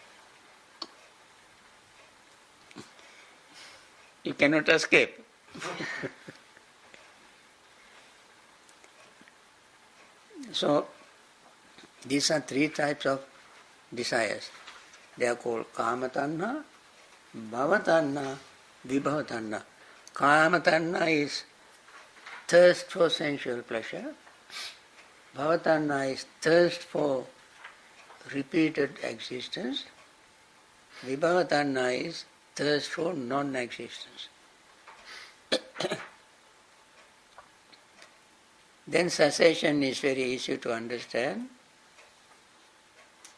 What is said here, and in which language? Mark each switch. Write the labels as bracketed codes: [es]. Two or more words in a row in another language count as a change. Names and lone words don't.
[en] You cannot escape. So, these are three types of desires. They are called [pi] kama-tanha, bhava-tanha, vibhava-tanha. [en] Kama-tanha is thirst for sensual pleasure. Bhava-tanha is thirst for repeated existence. Vibhava-tanha is thirst for non-existence. Then cessation is very easy to understand.